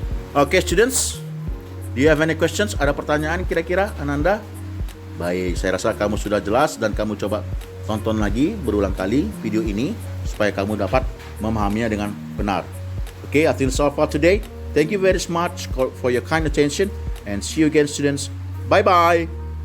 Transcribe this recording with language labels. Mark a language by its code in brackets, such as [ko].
[en] Okay students, do you have any questions? [id] Ada pertanyaan kira-kira Ananda? Baik, saya rasa kamu sudah jelas, dan kamu coba tonton lagi berulang kali video ini supaya kamu dapat memahaminya dengan benar. [en] Okay, I think that's all for today. Thank you very much for your kind attention, and see you again students. Bye bye.